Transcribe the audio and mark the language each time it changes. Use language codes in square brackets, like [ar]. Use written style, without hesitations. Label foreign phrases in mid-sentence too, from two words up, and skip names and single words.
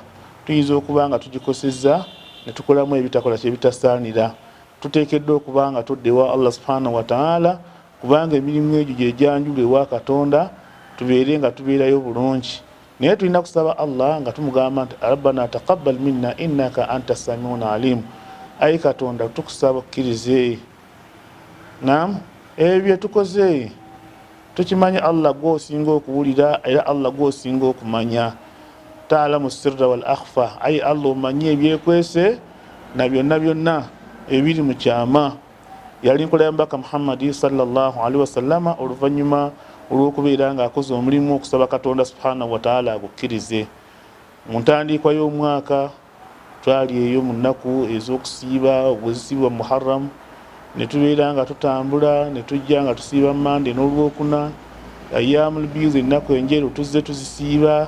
[lg] Tuyinza okuba nga tugikosezza ne tukolamu ebitakola kyebitasaanira. Tuteekeddwa okuba nga tuddewa Allah [ar] subhanahu wa ta'ala, [lg] kubanga emirimu egyo gye gyanjula ewa Katonda tubeere nga tubeerayo bulungi. Naye tulina kusaba Allah nga tumugamba nti [ar] rabbana taqabbal minna innaka anta samiun alim. [lg] Ayi Katonda tukusaba okkirize. Naam, ebyo tukoze tukimanya Allah gw'osinga okuwulira era Allah gw'osinga okumanya. [ar] Ta'lamu sirra wal akhfa, [lg] ayi Allah omanyi ebyekwese na byonna byonna ebiri mu kyama. Yali nkola ya mbaka Muhammad [ar] sallallahu alaihi wasallama [lg] oluvannyuma olw'okubeera nga akoze omulimu okusaba Katonda [ar] subhanahu wa ta'ala [lg] agukkirize. Mu ntandikwa y'omwaka twali eyo mu nnaku ez'okusiiba obwezisiibwa Muharram, ne tubeera nga tutambula ne tujja nga tusiiba Mande n'Olwokuna, [ar] Ayyamul Biid [lg] ennaku enjeru tuzze tuzisiiba.